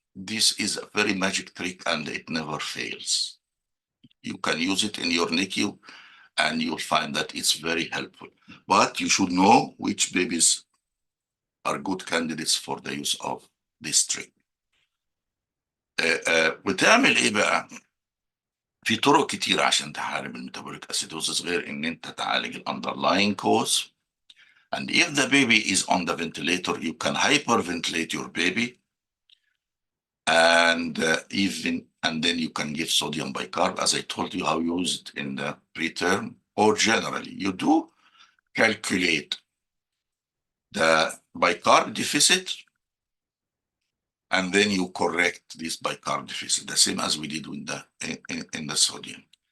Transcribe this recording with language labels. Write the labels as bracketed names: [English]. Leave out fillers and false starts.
[English] This is a very magic trick and it never fails. You can use it in your NICU and you'll find that it's very helpful. But you should know which babies are good candidates for the use of this trick. [Arabic] بتعمل ايه بقى؟ في طرق كتير عشان تحارب الميتابوليك اسيدوزس غير ان انت تعالج الاندرلاين كوز. [English] And if the baby is on the ventilator, you can hyperventilate your baby, and then you can give sodium bicarb, as I told you how you use it in the preterm, or generally you do calculate the bicarb deficit, and then you correct this bicarb deficit, the same as we did with in the sodium.